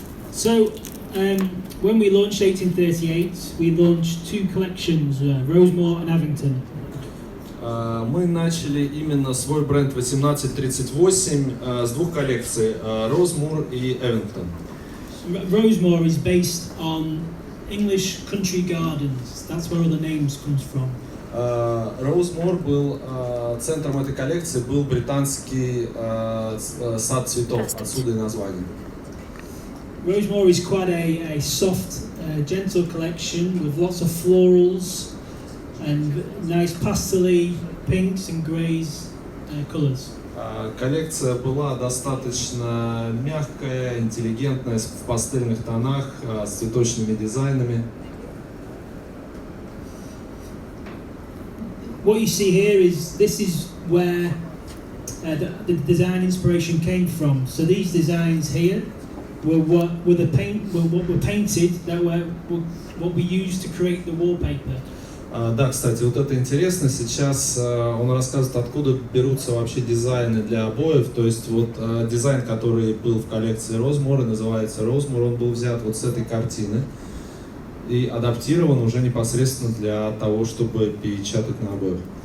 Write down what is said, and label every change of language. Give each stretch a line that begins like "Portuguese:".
English: So, when we launched 1838, we launched two collections, Rosemore and Avington.
Russian: Мы начали именно свой бренд 1838 с двух коллекций, Rosemore и Avington.
English: Rosemore is based on English country gardens. That's where all the names comes from.
Russian: Роузмор был центром этой коллекции, был британский сад цветов, отсюда и название.
English: Rosemore is quite a soft, gentle collection with lots of florals and nice pastel pinks and greys colours.
Russian: Коллекция была достаточно мягкая, интеллигентная, в пастельных тонах, с цветочными дизайнами.
English: What you see here is where the design inspiration came from. So these designs here were what were painted, that were what we used to create the wallpaper.
Russian: Да, кстати, вот это интересно. Сейчас он рассказывает, откуда берутся вообще дизайны для обоев. То есть вот дизайн, который был в коллекции Rosemore, называется Rosemore, он был взят вот с этой картины и адаптирован уже непосредственно для того, чтобы печатать на обоях.